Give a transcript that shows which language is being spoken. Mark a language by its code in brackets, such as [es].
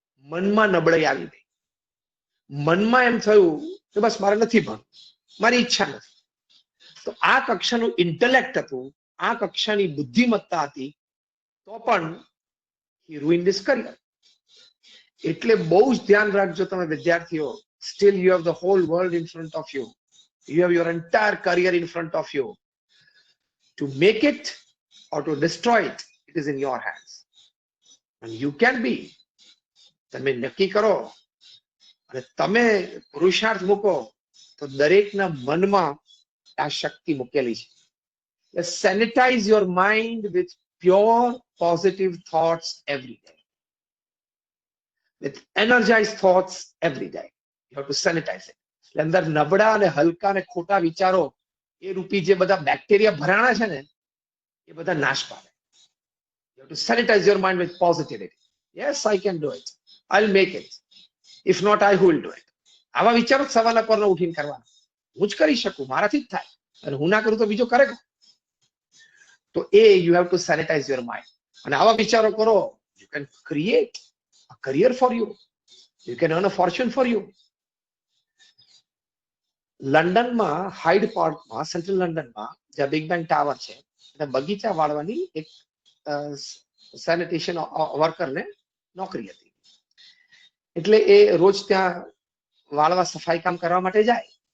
[gu] મનમાં નબળાઈ આવી ગઈ. મનમાં એમ થયું કે બસ મારે નથી ભણવું, મારી ઈચ્છા નથી. તો આ કક્ષાનું ઇન્ટેલેક્ટ હતું, આ કક્ષાની બુદ્ધિમત્તા હતી, તો પણ [en] he ruined his career. [gu] એટલે બહુ જ ધ્યાન રાખજો તમે વિદ્યાર્થીઓ. [en] Still you have the whole world in front of you. You have your entire career in front of you. To make it or to destroy it, it is in your hands. And you can be. [gu] તમે નક્કી કરો અને તમે પુરુષાર્થ મૂકો તો દરેકના મનમાં આ શક્તિ મૂકેલી છે. [en] Sanitize your mind with pure positive thoughts every day. With energized thoughts every day. You have to sanitize it. [gu] અંદર નબળા અને હલકા અને ખોટા વિચારો એ રૂપી જે બધા બેક્ટેરિયા ભરાણા છે ને એ બધા નાશ પામે. [en] You have to sanitize your mind with positivity. Yes, I can do it. I'll make it. If not, I who will do it. [gu] આવા વિચારો સવારના પરનો ઉઠીને કરવાના. હું જ કરી શકું, મારાથી જ થાય, અને હું ના કરું તો બીજો કરે. તો એ [en] you have to sanitize your mind. [gu] અને આવા વિચારો કરો, [en] you can create a career for you. You can earn a fortune for you. [gu] લંડનમાં હાઇડ પાર્કમાં, સેન્ટ્રલ લંડનમાં જ્યાં બિગ બેંગ ટાવર છે, ત્યાં બગીચા વાળવાની એક સેનિટેશન વર્કરને નોકરી હતી. એટલે એ રોજ ત્યાં વાળવા સફાઈ કામ કરવા માટે જાય.